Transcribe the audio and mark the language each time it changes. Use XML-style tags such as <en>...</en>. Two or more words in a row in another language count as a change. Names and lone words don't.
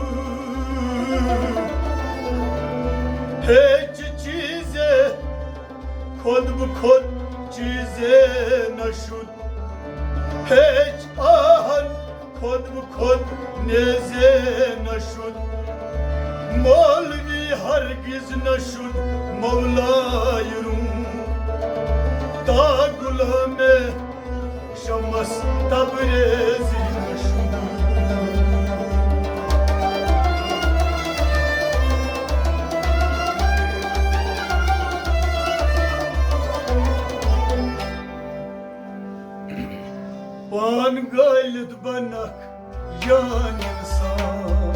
<fa>هیچ چیزی خود به خود چیزی نشد، هیچ آهن خود به خود نیزه نشد. مولوی هرگز نشد مولای روم، تا غلام شمس تبریزی نشد.</fa> <ks>पान गलत बनक जान इंसान,</ks>